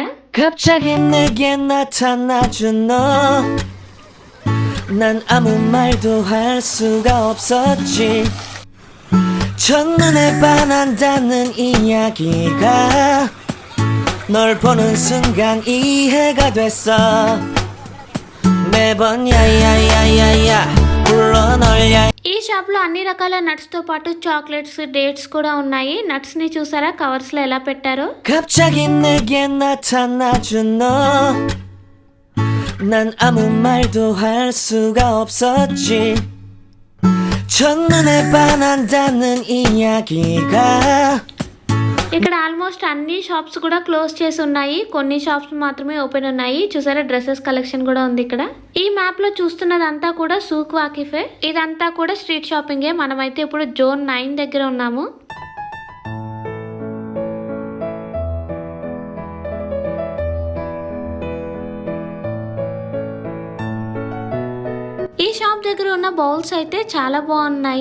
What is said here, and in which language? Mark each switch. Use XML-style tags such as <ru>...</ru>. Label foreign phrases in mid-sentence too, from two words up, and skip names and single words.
<ko>갑자기 내게 나타나준 너, 난 아무 말도 할 수가 없었지. 첫눈에 반한다는 이야기가 널 보는 순간 이해가 됐어. 매번 야야야야야 불러 널 야.</ko> <te>ఈ షాప్ లో అన్ని రకాల నట్స్ తో పాటు</te> <en>chocolates, dates</en> <te>కూడా ఉన్నాయి. నట్స్ ని చూసారా కవర్స్ లో ఎలా పెట్టారో.</te> <ko>갑자기 내게 나타나준 너, 난 아무 말도 할 수가 없었지. 첫눈에 반한다는 이야기가.</ko> <te>ఇక్కడ ఆల్మోస్ట్ అన్ని షాప్స్ కూడా క్లోజ్ చేసి ఉన్నాయి. కొన్ని షాప్స్ మాత్రమే ఓపెన్ ఉన్నాయి. చూసారా</te> <en>dresses collection</en> <te>కూడా ఉంది ఇక్కడ. ఈ మ్యాప్ లో చూస్తున్నదంతా కూడా సూక్ వాకిఫే. ఇదంతా కూడా</te> <en>street shopping.</en> <te>మనమైతే ఇప్పుడు జోన్ 9 దగ్గర ఉన్నాము. ఈ షాప్ దగ్గర ఉన్న బౌల్స్ అయితే చాలా బాగున్నాయి.</te>